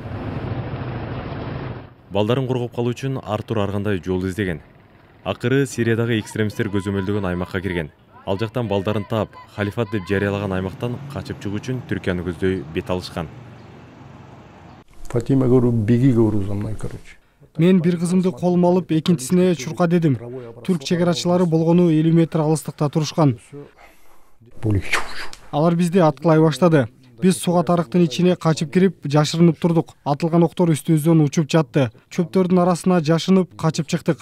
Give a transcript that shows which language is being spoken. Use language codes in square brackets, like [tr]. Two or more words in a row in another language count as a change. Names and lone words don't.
[ky] Балдарын коргоп калуу үчүн Артур ар кандай жол издеген. Акыры Сириядагы экстремисттер көзөмөлдөгөн аймакка кирген. Ал жактан балдарын таап, халифат деп жарыялаган аймактан качып чыгуу үчүн Түркияны көздөй бет алышкан. [ru] Фатима говорю, беги, говорю, за мной, короче. [ky] Мен бир кызымды колума алып, экинчисине чурка дедим. Түрк чегарачылары болгону 50 метр алыстыкта турушкан. Алар бизди аткылай баштады. Биз суга тарыктын ичине качып кирип, жашырынып турдук. Атылган октор үстүбүздөн учуп жатты. Чөптөрдүн арасына жашынып, качып чыктык.